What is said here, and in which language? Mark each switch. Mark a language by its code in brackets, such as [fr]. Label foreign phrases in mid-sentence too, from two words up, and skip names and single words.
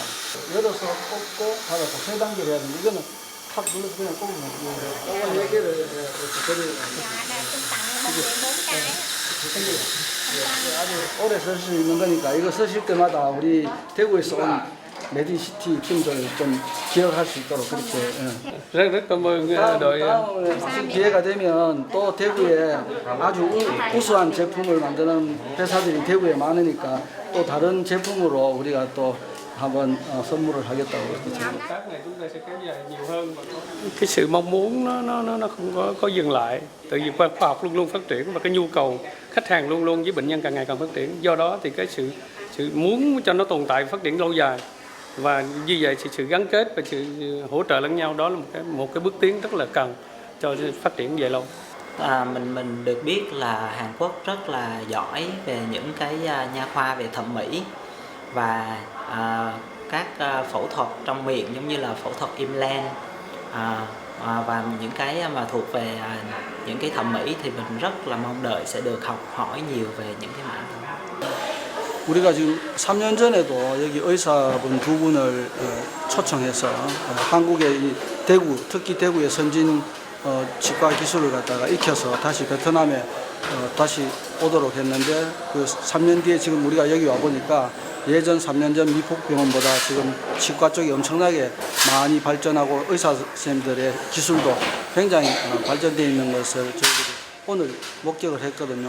[ko] 열어서 꽂고 닫아서 세 단계를 해야 되는데 이거는 탁 눌러서 그냥 꽂으면 요거 4개를 이렇게 아주 오래 쓸 수 있는 거니까 이거 쓰실 때마다 우리 대구에서 온 메디시티 팀들 좀 기억할 수 있도록 그렇게. [vi] rất cảm ơn đội. [ko] 다음에 기회가 되면 또 대구에 아주 우수한 제품을 만드는 회사들이 대구에 많으니까 또 다른 제품으로 우리가 또 한번 선물을 하겠다고 그렇게. [vi] Cái sự mong muốn nó không có dừng lại. Tại vì khoa học luôn luôn phát triển và cái nhu cầu khách hàng luôn luôn với bệnh nhân càng ngày càng phát triển. Do đó thì cái sự muốn cho nó tồn tại phát triển lâu dài và như vậy thì sự gắn kết và sự hỗ trợ lẫn nhau đó là một cái bước tiến rất là cần cho phát triển về lâu. Mình được biết là Hàn Quốc rất là giỏi về những cái nha khoa về thẩm mỹ và các phẫu thuật trong miệng giống như là phẫu thuật implant và những cái mà thuộc về những cái thẩm mỹ thì mình rất là mong đợi sẽ được học hỏi nhiều về những cái mảng đó. [ko] 우리가 지금 3년 전에도 여기 의사분 두 분을 초청해서 한국의 이 대구, 특히 대구의 선진 치과 기술을 갖다가 익혀서 다시 베트남에 다시 오도록 했는데 그 3년 뒤에 지금 우리가 여기 와 보니까 예전 3년 전 미폭병원보다 지금 치과 쪽이 엄청나게 많이 발전하고 의사 선생님들의 기술도 굉장히 발전되어 있는 것을 저희들이 오늘 목격을 했거든요.